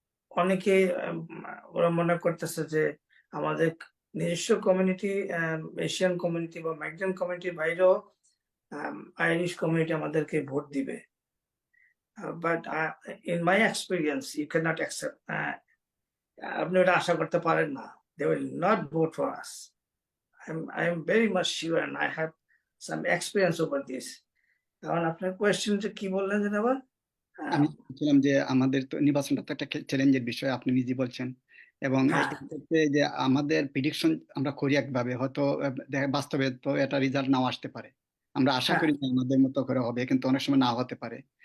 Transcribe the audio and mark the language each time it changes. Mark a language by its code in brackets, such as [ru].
[bn] অনেকে ওরা মনে করতেছে যে আমাদের নিজস্ব কমিউনিটি, এশিয়ান কমিউনিটি বা মাইগ্রেন্ট কমিউনিটির বাইরেও আইরিশ কমিউনিটি আমাদেরকে ভোট দিবে। [en] but in my experience you can not accept, [bn] আপনি ওটা আশা করতে পারেন না। [en] They will not vote for us. I am very much sure and I have some experience over this. [bn] এখন আপনার কোয়েশ্চেনটা কি বললেন যেন আবার? আমি বলছিলাম যে আমাদের তো নির্বাচনটা তো একটা চ্যালেঞ্জের বিষয়, আপনি নিজে বলছেন। এবং হ্যাঁ, এক্ষেত্রে যে আমাদের প্রিডিকশন আমরা করি একভাবে, হয়তো বাস্তবে তো এটা রেজাল্ট নাও আসতে পারে। আমরা আশা হ্যাঁ, করি যে আমাদের মতো করে হবে, কিন্তু অনেক সময় নাও হতে পারে।